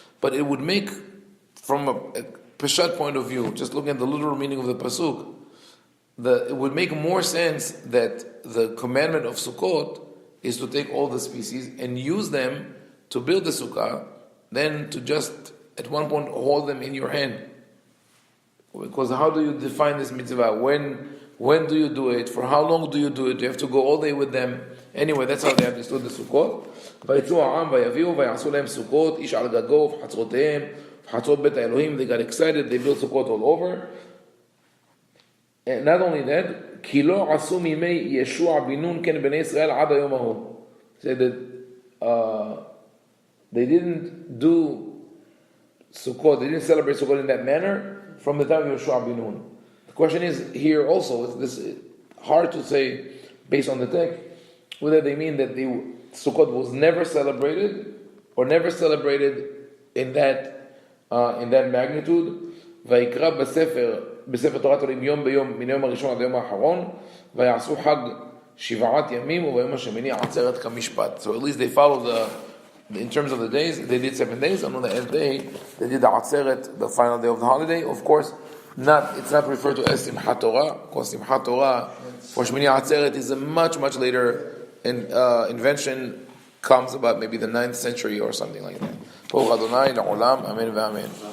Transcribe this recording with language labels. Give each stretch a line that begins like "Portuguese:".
English: But it would make, from a Peshat point of view, just looking at the literal meaning of the pasuk, it would make more sense that the commandment of Sukkot is to take all the species and use them to build the sukkah, than to just at one point hold them in your hand. Because how do you define this mitzvah? When do you do it? For how long do you do it? You have to go all day with them. Anyway, that's how they understood the Sukkot.
Hebrew: ויצאו העם ויביאו ויעשו להם סוכות, איש על גגו וחצרותיהם, וחצרות בית האלוהים.
English: They got excited, they built Sukkot all over. And not only that, כי לא עשו מימי ישוע בן נון כן בני ישראל עד היום ההוא. Said that they didn't do Sukkot, they didn't celebrate Sukkot in that manner from the time of Yoshua bin Nun. The question is here also, it's hard to say based on the text, whether they mean that the Sukkot was never celebrated or never celebrated in that magnitude.
Hebrew: ויקרא בספר תורת עולים יום ביום מן היום הראשון עד היום האחרון ויעשו חג 7 ימים וביום השמיני עצרת כמשפט.
English: So at least they follow in terms of the days, they did 7 days, and on the 8th day they did the Atzeret, the final day of the holiday. Of course, it's not referred to as Simchat Torah, because Simchat Torah for Shmini Atzeret is a much later invention, comes about maybe the 9th century or something like that. Baruch Adonai la'olam, amen ve'amen.